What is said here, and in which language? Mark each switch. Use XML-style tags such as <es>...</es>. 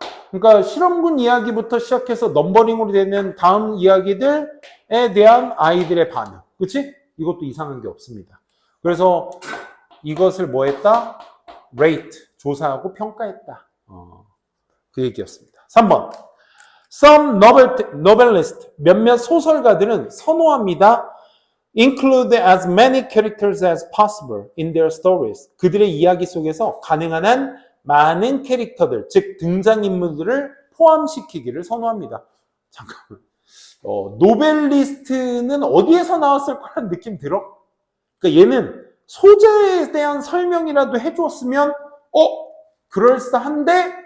<ko>그러니까 실험군 이야기부터 시작해서 넘버링으로 되는 다음 이야기들에 대한 아이들의 반응. 그치? 이것도 이상한 게 없습니다. 그래서 이것을 뭐 했다? rate, 조사하고 평가했다. 그 얘기였습니다. 3번.</ko> <en>Some novelists,</en> <ko>몇몇 소설가들은 선호합니다.</ko> <en>Include as many characters as possible in their stories.</en> <ko>그들의 이야기 속에서 가능한 한 많은 캐릭터들, 즉 등장인물들을 포함시키기를 선호합니다. 잠깐만. 노벨리스트는 어디에서 나왔을 거라는 느낌 들어? 그러니까 얘는 소재에 대한 설명이라도 해주었으면 그럴싸한데?</ko>